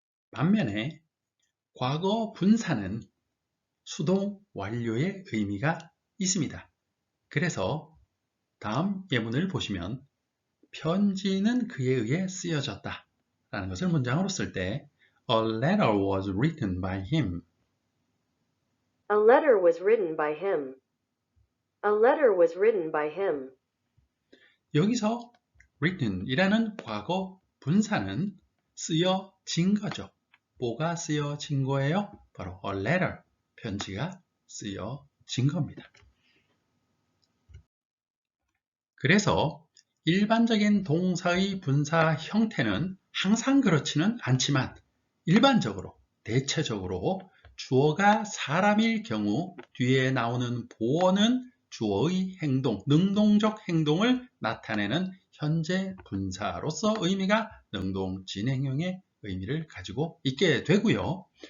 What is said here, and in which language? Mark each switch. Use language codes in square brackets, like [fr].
[ko] 반면에 과거 분사는 수동 완료의 의미가 있습니다. 그래서 다음 예문을 보시면 편지는 그에 의해 쓰여졌다 라는 것을 문장으로 쓸 때 [en] A letter was written by him. A letter was written by him. A letter was written by him. [ko] 여기서 written이라는 과거 분사는 쓰여진 거죠. 뭐가 쓰여진 거예요? 바로 a letter, 편지가 쓰여진 겁니다. 그래서 일반적인 동사의 분사 형태는 항상 그렇지는 않지만 일반적으로, 대체적으로 주어가 사람일 경우 뒤에 나오는 보어는 주어의 행동, 능동적 행동을 나타내는 현재 분사로서 의미가 능동 진행형의 의미를 가지고 있게 되고요.